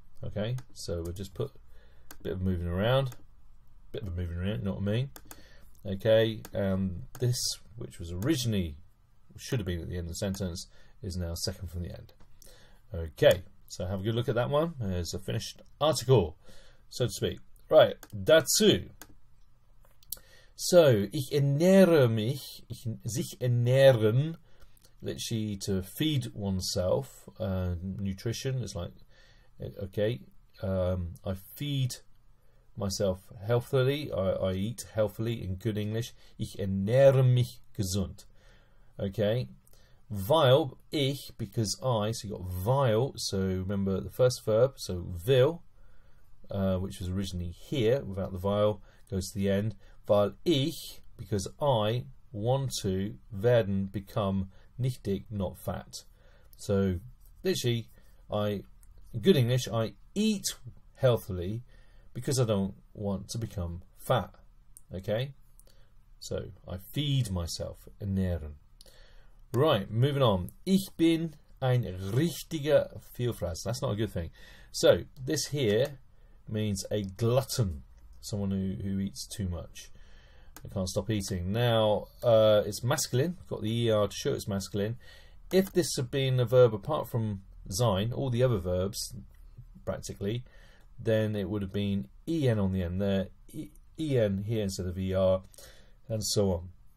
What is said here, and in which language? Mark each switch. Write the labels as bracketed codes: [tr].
[en] Okay, so we'll just put a bit of moving around. Bit of a moving around, you know what I mean? Okay, this, which was originally, should have been at the end of the sentence, is now second from the end. Okay, so have a good look at that one. There's a finished article, so to speak. [de] Right, dazu. So, ich ernähre mich, sich ernähren, [en] literally to feed oneself. Nutrition is like, okay, I feed myself healthily. I eat healthily in good English. [de] Ich ernähre mich gesund. [en] Okay. Weil, ich, because I, so you got weil, so remember the first verb, so will, which was originally here without the weil, goes to the end. [de] Weil ich, [en] because I want to, werden, become, [de] nicht dick, [en] not fat. So, literally, in good English, I eat healthily because I don't want to become fat. Okay? So, I feed myself. Ernähren. Right, moving on. [de] Ich bin ein richtiger Vielfresser. [en] That's not a good thing. So, this here means a glutton. Someone who eats too much. I can't stop eating. Now, it's masculine. Got the ER to show it's masculine. If this had been a verb apart from sein, all the other verbs, practically, then it would have been en on the end there, en here instead of er, and so on.